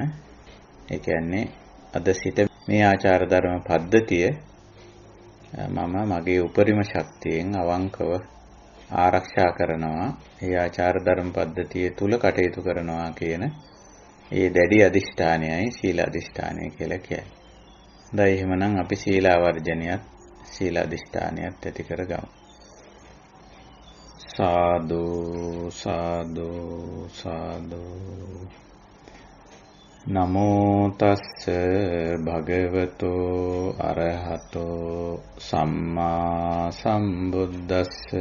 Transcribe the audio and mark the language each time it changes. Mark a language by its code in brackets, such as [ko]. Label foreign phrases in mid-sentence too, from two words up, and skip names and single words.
[si] ඒ කියන්නේ අද සිට මේ ආචාර ධර්ම පද්ධතිය මම මගේ උපරිම ශක්තියෙන් අවංකව ආරක්ෂා කරනවා. ඒ ආචාර ධර්ම පද්ධතිය තුල කටයුතු කරනවා කියන ඒ දැඩි අදිෂ්ඨානයයි සීල අදිෂ්ඨානය කියලා කියන්නේ. හොඳයි, එහෙමනම් අපි සීල ආවර්ජනයත් සීල අදිෂ්ඨානයත් ඇති කරගමු. සාදු සාදු සාදු. [pi] නමෝ තස්ස භගවතෝ අරහතෝ සම්මා සම්බුද්දස්ස.